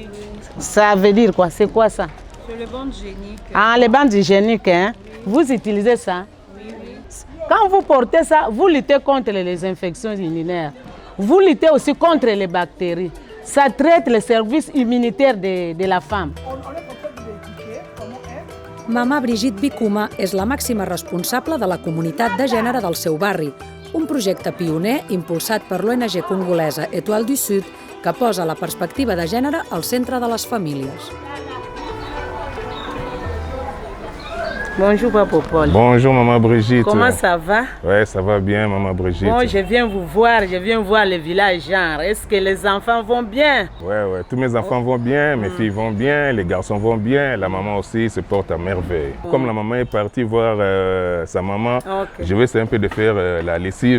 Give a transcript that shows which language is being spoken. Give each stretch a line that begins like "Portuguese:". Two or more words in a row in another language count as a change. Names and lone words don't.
French: Ça veut dire quoi? C'est quoi ça? C'est les bandes hygiéniques. Ah, les bandes hygiéniques, hein? Vous utilisez ça? Oui, oui. Quand vous portez ça, vous luttez contre les infections urinaires. Vous luttez aussi contre les bactéries. Ça traite le service immunitaire de la femme.
Catalan: Mama Brigitte Bikuma és la màxima responsable de la comunitat de gènere del seu barri, un projecte pioner impulsat per l'ONG congolesa Étoile du Sud que posa la perspectiva de gènere al centre de les famílies.
French: Bonjour, Papa Paul. Bonjour, Maman Brigitte. Comment ça va? Ouais, ça va bien, Maman Brigitte. Bon, je viens vous voir, je viens voir le village genre. Est-ce que les enfants vont bien? Ouais, tous mes enfants vont bien, mes filles vont bien, les garçons vont bien, la maman aussi se porte à merveille. Comme la maman est partie voir sa maman, je vais essayer un peu de faire la lessive.